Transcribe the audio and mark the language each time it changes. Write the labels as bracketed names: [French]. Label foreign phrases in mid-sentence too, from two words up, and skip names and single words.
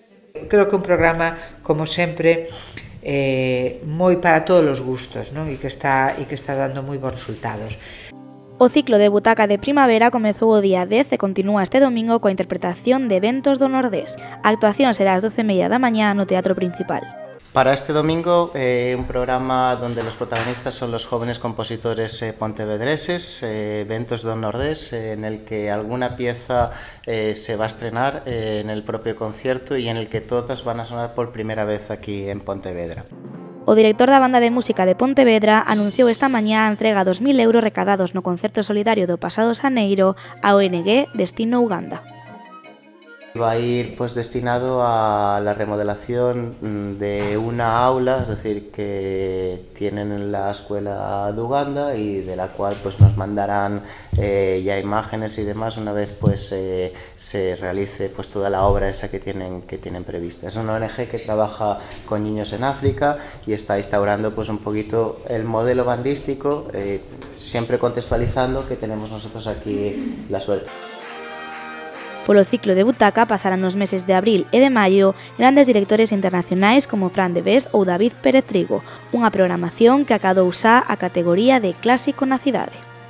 [Galician] Creo que un programa, como sempre, moi para todos os gustos, non? E que está dando moi bons resultados. O ciclo de butaca de primavera comezou o día 10 e continúa este domingo coa interpretación de Ventos do Nordés. A actuación será ás 12:30 da mañá no Teatro Principal. [Spanish] Para este domingo, un programa donde los protagonistas son los jóvenes compositores pontevedreses, Ventos do Nordés, en el que alguna pieza se va a estrenar en el propio concierto y en el que todas van a sonar por primera vez aquí en Pontevedra. [Galician] O director da Banda de Música de Pontevedra anunciou esta mañá a entrega dos 1.000 euros recadados no concerto solidario do pasado xaneiro á ONG Destino Uganda. [Spanish] Va a ir pues destinado a la remodelación de una aula, es decir, que tienen en la escuela de Uganda y de la cual pues nos mandarán ya imágenes y demás una vez pues se realice pues toda la obra esa que tienen prevista. Es una ONG que trabaja con niños en África y está instaurando pues un poquito el modelo bandístico, siempre contextualizando que tenemos nosotros aquí la suerte. [Galician] Polo ciclo de butaca pasarán nos meses de abril e de maio grandes directores internacionais como Fran de Best ou David Pérez Trigo, unha programación que acadou xa a categoría de clásico na cidade.